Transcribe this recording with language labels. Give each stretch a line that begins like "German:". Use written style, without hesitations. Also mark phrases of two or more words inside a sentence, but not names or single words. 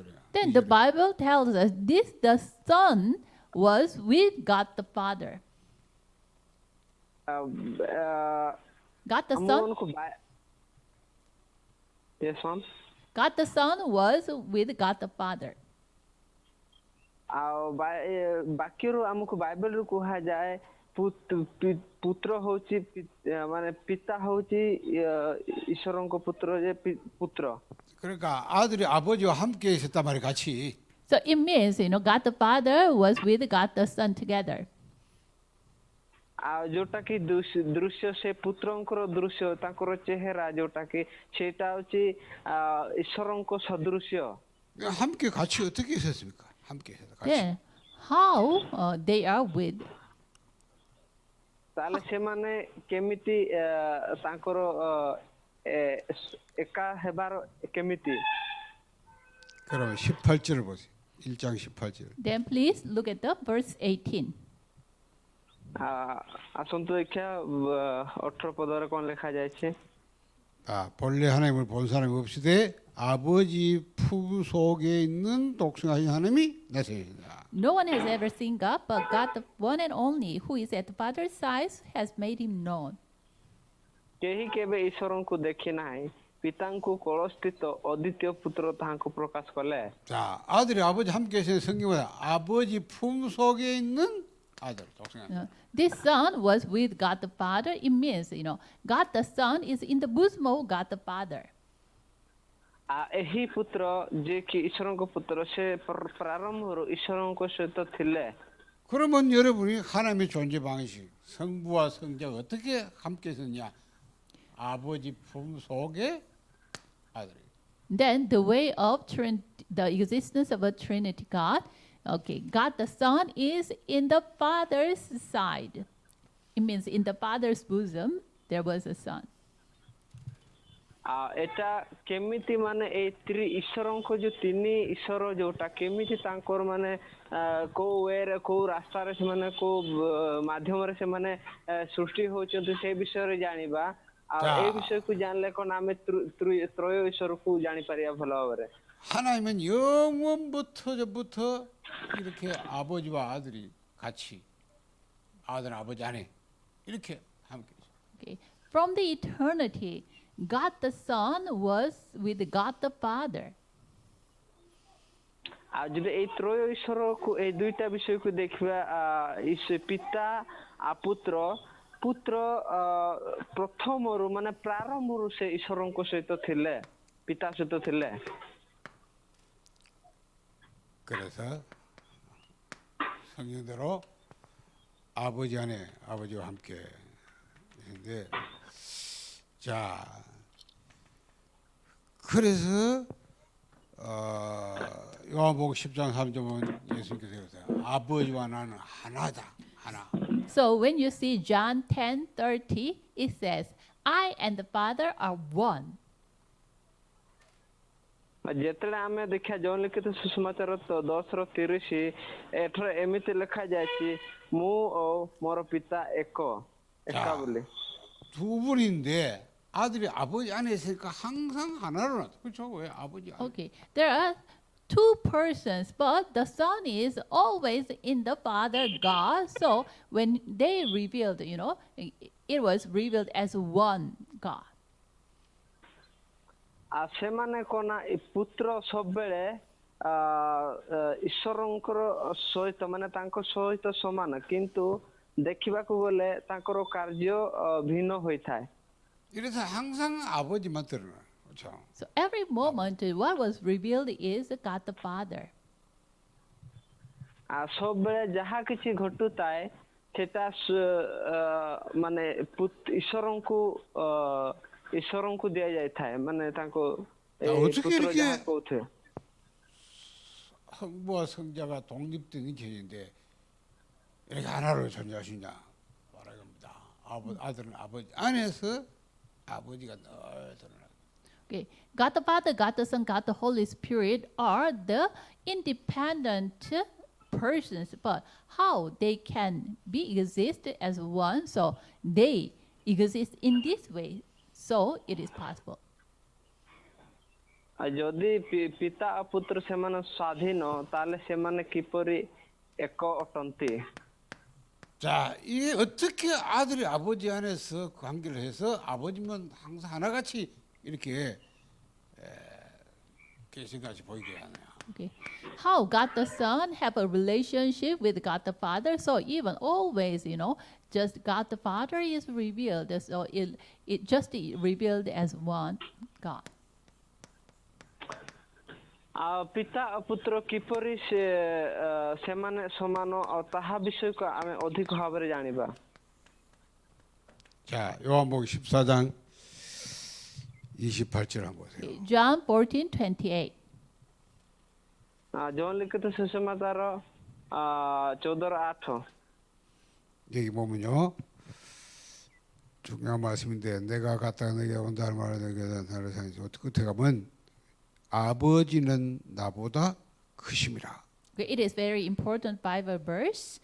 English: Then the Bible tells us this the Son was with God the Father. God the Son, ଆମମାନଙ୍କୁ yes ma'am। God the Son was with God the Father.
Odia: ଆଉ ବାକ୍ୟରୁ ଆମକୁ ବାଇବେଲରୁ କୁହାଯାଏ ପୁତ୍ର ହଉଛି ମାନେ ପିତା ହଉଛି ଈଶ୍ୱରଙ୍କ ପୁତ୍ର ଯେ ପୁତ୍ର।
Korean: 그러니까 아들이 아버지와 함께 있었단 말이 같이.
English: So it means, God the Father was with God the Son together.
Odia: ଆଉ ଯୋଉଟା କି ଦୃଶ୍ୟ ସେ ପୁତ୍ରଙ୍କର ଦୃଶ୍ୟ ତାଙ୍କର ଚେହେରା ଯୋଉଟା କି ସେଇଟା ହଉଛି ଈଶ୍ୱରଙ୍କ ସଦୃଶ୍ୟ।
Korean: 함께 같이 어떻게 있었습니까? 함께 있었다. 같이.
English: Then how they are with?
Odia: ତାହେଲେ ସେମାନେ କେମିତି ତାଙ୍କର ଏକା ହେବାର କେମିତି?
Korean: 그러면 18절을 보세요. 1장 18절.
English: Then please look at the verse 18.
Odia: ଆସନ୍ତୁ ଦେଖିବା 18 ପଦରେ କ'ଣ ଲେଖାଯାଇଛି।
Korean: 아, 본래 하나님을 본 사람이 없으되 아버지 품 속에 있는 독생하신 하나님이 나타나신다.
English: No one has ever seen God, but God, the one and only, who is at the Father's side, has made him known.
Odia: କେହି କେବେ ଈଶ୍ୱରଙ୍କୁ ଦେଖି ନାହିଁ, ପିତାଙ୍କୁ କୋଳସ୍ଥିତ ଅଦ୍ୱିତୀୟ ପୁତ୍ର ତାହାଙ୍କୁ ପ୍ରକାଶ କଲେ।
Korean: 자, 아들이 아버지 함께 있는 성경보다 아버지 품 속에 있는 아들 독생하신.
English: This Son was with God the Father. It means, God the Son is in the bosom of God the Father.
Odia: ଏହି ପୁତ୍ର ଯେ କି ଈଶ୍ୱରଙ୍କ ପୁତ୍ର ସେ ପ୍ରାରମ୍ଭରୁ ଈଶ୍ୱରଙ୍କ ସହିତ ଥିଲେ।
Korean: 그러면 여러분이 하나님의 존재 방식, 성부와 성자가 어떻게 함께 있었냐? 아버지 품 속에 아들이.
English: Then the way of the existence of a Trinity God, God the Son is in the Father's side. It means in the Father's bosom there was a Son.
Odia: ଏଟା କେମିତି ମାନେ ଏଇ ଈଶ୍ୱରଙ୍କ ଯୋଉ ତିନି ଈଶ୍ୱର ଯୋଉଟା କେମିତି ତାଙ୍କର ମାନେ କୋଉ ୱେରେ କୋଉ ରାସ୍ତାରେ ସେମାନେ କୋଉ ମାଧ୍ୟମରେ ସେମାନେ ସୃଷ୍ଟି ହଉଛନ୍ତି ସେ ବିଷୟରେ ଜାଣିବା। ଆଉ ଏଇ ବିଷୟକୁ ଜାଣିଲେ କ'ଣ ଆମେ ତ୍ରୟ ଈଶ୍ୱରକୁ ଜାଣିପାରିବା ଭଲ ଭାବରେ।
Korean: 하나님은 영원부터 전부터 이렇게 아버지와 아들이 같이 아들 아버지 안에 이렇게 함께 있어요.
English: From the eternity, God the Son was with God the Father.
Odia: ଆଉ ଯଦି ଏଇ ତ୍ରୟ ଈଶ୍ୱରକୁ ଏଇ ଦୁଇଟା ବିଷୟକୁ ଦେଖିବା ପିତା ପୁତ୍ର ପ୍ରଥମରୁ ମାନେ ପ୍ରାରମ୍ଭରୁ ସେ ଈଶ୍ୱରଙ୍କ ସହିତ ଥିଲେ ପିତା ସହିତ ଥିଲେ।
Korean: 그래서 성경대로 아버지 안에 아버지와 함께 있는데 자 그래서 요한복음 10장 3절은 예수님께서 그러세요. 아버지와 나는 하나다. 하나.
English: So when you see John 10:30, it says, I and the Father are one.
Odia: ଯେତେବେଳେ ଆମେ ଦେଖିବା ଜନ ଲିଖିତ ସୁସମାଚାର 10:30 ଏଠାରେ ଏମିତି ଲେଖାଯାଇଛି ମୁଁ ଓ ମୋର ପିତା ଏକା ବୋଲି।
Korean: 두 분인데 아들이 아버지 안에 있으니까 항상 하나로 나타. 그렇죠? 왜 아버지 안에?
English: Okay, there are two persons, but the Son is always in the Father God. So when they revealed, it was revealed as one God.
Odia: ସେମାନେ କ'ଣ ଏ ପୁତ୍ର ସବୁବେଳେ ଈଶ୍ୱରଙ୍କର ସହିତ ମାନେ ତାଙ୍କ ସହିତ ସମାନ କିନ୍ତୁ ଦେଖିବାକୁ ଗଲେ ତାଙ୍କର କାର୍ଯ୍ୟ ଭିନ୍ନ ହୋଇଥାଏ।
Korean: 이래서 항상 아버지만 드러나요. 그렇죠?
English: So every moment, what was revealed is God the Father.
Odia: ସବୁବେଳେ ଯାହା କିଛି ଘଟୁଥାଏ ସେଟା ମାନେ ଈଶ୍ୱରଙ୍କୁ ଦିଆଯାଇଥାଏ ମାନେ ତାଙ୍କୁ
Korean: 자, 어떻게
Odia: ପୁତ୍ର
Korean: 이렇게
Odia: ଯାହା କହୁଥିବେ
Korean: 성부와 성자가 독립된 개인데 이렇게 하나로 존재할 수 있냐 말합니다. 아들은 아버지 안에서 아버지가 늘 드러나.
English: Okay. God the Father, God the Son, God the Holy Spirit are the independent persons, but how they can be exist as one, so they exist in this way, so it is possible.
Odia: ଯଦି ପିତା ଓ ପୁତ୍ର ସେମାନେ ସ୍ୱାଧୀନ ତାହେଲେ ସେମାନେ କିପରି ଏକ ଅଟନ୍ତି
Korean: 자, 이게 어떻게 아들이 아버지 안에서 관계를 해서 아버지면 항상 하나같이 이렇게 계신같이 보이게 하나요?
English: Okay. How God the Son have a relationship with God the Father, so even always, just God the Father is revealed, so it just revealed as one God.
Odia: ପିତା ଓ ପୁତ୍ର କିପରି ସେମାନେ ସମାନ ଆଉ ତାହା ବିଷୟକୁ ଆମେ ଅଧିକ ଭାବରେ ଜାଣିବା
Korean: 자, 요한복음 14장 28절 한번 보세요.
English: Okay. John 14:28.
Odia: ଜନ ଲିଖିତ ସୁସମାଚାର 14:8
Korean: 여기 보면요. 중요한 말씀인데 내가 갔다가 너에게 온다는 말을 너에게 나를 상해서 어떻게 가면 아버지는 나보다 크심이라.
English: Okay, it is very important Bible verse.